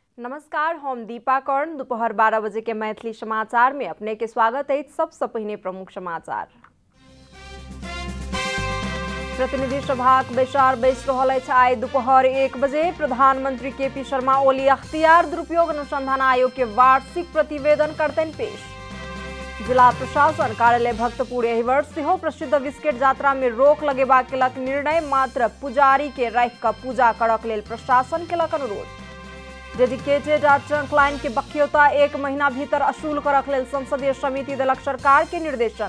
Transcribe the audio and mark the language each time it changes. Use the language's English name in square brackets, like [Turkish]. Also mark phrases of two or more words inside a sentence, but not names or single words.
[Maithili] नमस्कार, हम दीपा कर्ण। दोपहर 12 बजे के मैथिली समाचार में अपने के स्वागत है। सबसे पहिने प्रमुख समाचार। प्रतिनिधि सभा बैसार बैस रहल अछि। आइ दोपहर 1 बजे प्रधानमंत्री केपी शर्मा ओली अख्तियार दुरुपयोग अनुसंधान आयोग के वार्षिक प्रतिवेदन करतनि पेश। जिला प्रशासन कार्यालय भक्तपुर एहि वर्ष सेहो प्रसिद्ध बिस्केट यात्रा में रोक लगेबाक केलक निर्णय। मात्र पुजारी के राखि कऽ पूजा करक लेल प्रशासन केलक अनुरोध। डेडिकेटेड आ ट्रंक लाइन के बख्यौता 1 महीना भीतर असूल करक लेल संसदीय समिति देलक सरकार के निर्देशन।